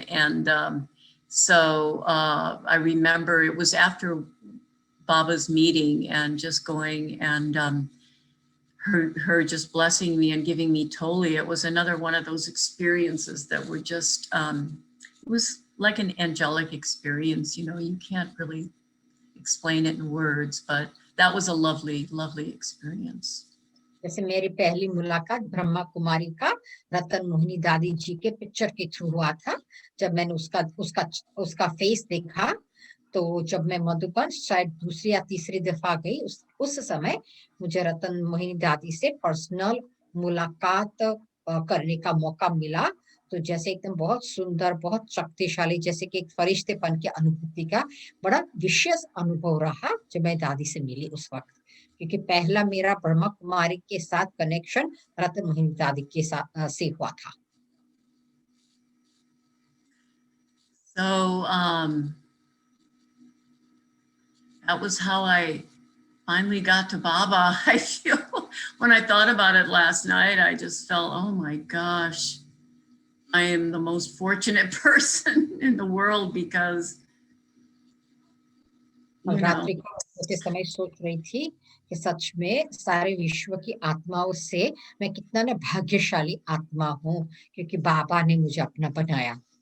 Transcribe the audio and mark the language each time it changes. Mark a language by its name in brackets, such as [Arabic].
[English] And so I remember it was after Baba's meeting and just going and her just blessing me and giving me Toli. It was another one of those experiences that were just, it was like an angelic experience. You know, you can't really explain it in words, but that was a lovely, lovely experience. [Hindi] जैसे मेरी पहली मुलाकात ब्रह्मा कुमारी का रतन मोहिनी दादी जी के picture के through हुआ था। जब मैंने उसका फेस देखा, तो जब मैं मधुबन शायद दूसरी या तीसरी दफा गई, उस समय मुझे रतन मोहिनी दादी से पर्सनल मुलाकात करने का मौका मिला। तो जैसे एकदम बहुत सुंदर, बहुत शक्तिशाली, जैसे कि एक फरिश्तेपन की अनुभूति का बड़ा विशेष अनुभव रहा जब मैं दादी से मिली उस वक्त, क्योंकि पहला मेरा ब्रह्मा कुमारी के साथ कनेक्शन रतन मोहिनी दादी के साथ से हुआ था। [English] So that was how I finally got to Baba. I feel when I thought about it last night, I just felt, oh my gosh, I am the most fortunate person in the world because [Hindi] रात्रि को सोते समय सोच रही थी कि सच में सारे विश्व की आत्माओं से मैं कितना न भाग्यशाली आत्मा हूँ, क्योंकि बाबा ने मुझे अपना बनाया।